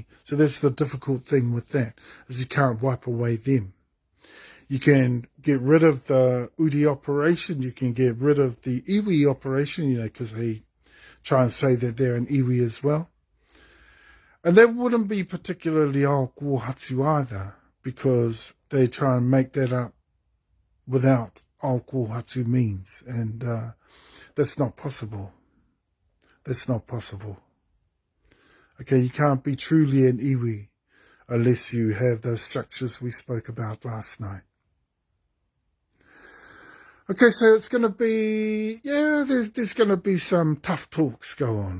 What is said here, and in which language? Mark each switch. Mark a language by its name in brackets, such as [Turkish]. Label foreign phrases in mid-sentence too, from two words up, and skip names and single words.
[English] So that's the difficult thing with that, is you can't wipe away them. You can get rid of the uri operation. You can get rid of the iwi operation, because they try and say that they're an iwi as well. And that wouldn't be particularly [Māori] ao kōhatu [English] either, because they try and make that up without [Māori] ao kōhatu [English] means. And that's not possible. That's not possible. Okay, you can't be truly an iwi unless you have those structures we spoke about last night. Okay, so it's going to be, there's going to be some tough talks go on.